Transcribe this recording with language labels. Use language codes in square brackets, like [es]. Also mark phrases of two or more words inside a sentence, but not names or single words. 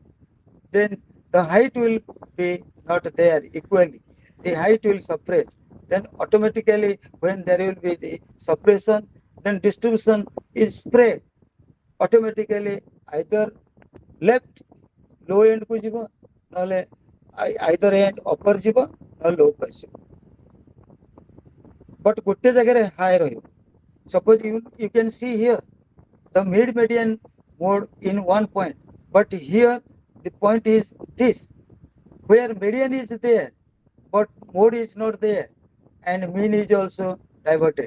[en] Then the height will be not there equally. The height will suppress. Then automatically when there will be the suppression, then distribution is spread. Automatically either left low end को [or] ଯିବ ନହେଲେ [en] either end upper [or] ଯିବ ନହେଲେ [en] low [or] କୁ ଆସିବ. But ଗୋଟେ ଜାଗାରେ high ରହିବ. [en] Suppose you can see here the mid median mode in one point, but here the point is this, where median is there but mode is not there and mean is also diverted.